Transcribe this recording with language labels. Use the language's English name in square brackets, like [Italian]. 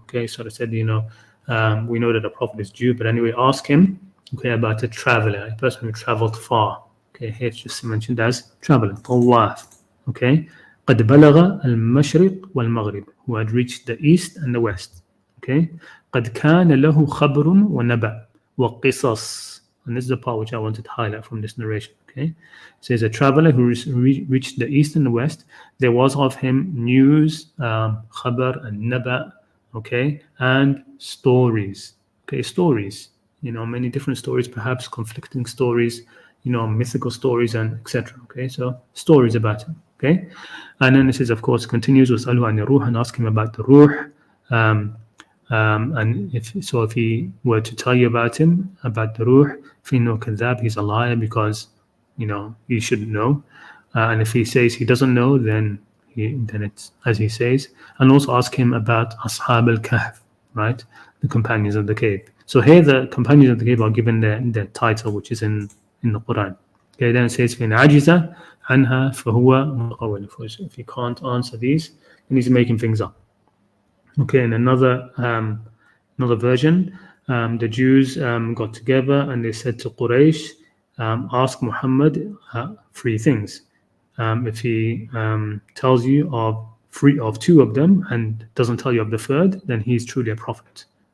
[English] Okay, so they said, we know that the Prophet is Jew, but anyway, ask him, okay, about a traveler, a person who traveled far. Okay, here it's just mentioned as traveler, طواف. Okay, [Arabic] قد بلغ المشرق والمغرب, [English] who had reached the east and the west. Okay, [Arabic] قد كان له خبر ونبأ وقصص. [English] And this is the part which I wanted to highlight from this narration. Okay, it says a traveler who reached the east and the west. There was of him news, khabar and naba, okay, and stories. Okay, stories. Many different stories, perhaps conflicting stories. Mythical stories and etc. Okay, so stories about him. Okay, and then this is, of course, continues with Alu an Ruh and ask him about the Ruh. And if he were to tell you about him, about the Ruh, [Arabic] فإنه كذاب, [English] he's a liar because he shouldn't know. And if he says he doesn't know, then it's as he says. And also ask him about Ashab al-Kahf, right? The companions of the cave. So here the companions of the cave are given their title, which is in the Quran. Okay, then it says [Arabic] فإن عجز عنها فهو متقول. [English] If he can't answer these, then he's making things up. Okay, in another version, the Jews got together and they said to Quraysh, ask Muhammad three things. If he tells you of two of them and doesn't tell you of the third, then he's truly a prophet.